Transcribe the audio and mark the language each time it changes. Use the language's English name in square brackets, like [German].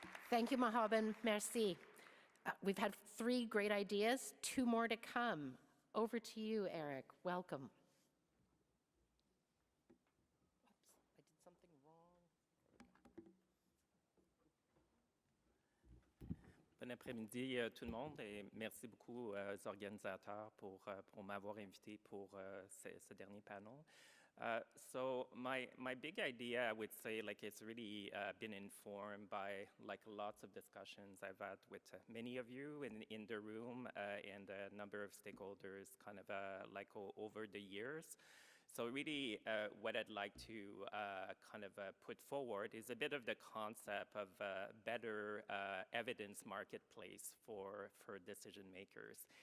[English] Thank you, Mohaben. Merci. We've had 3 great ideas, 2 more to come. Over to you, Eric. Welcome. Oops, I did something wrong. [French] Bon après-midi tout le monde et merci beaucoup aux organisateurs pour m'avoir invité pour ce dernier panel. [English] So my big idea, I would say, like, it's really been informed by like lots of discussions I've had with many of you in the room and a number of stakeholders kind of like over the years. So really what I'd like to kind of put forward is a bit of the concept of better evidence marketplace for decision makers.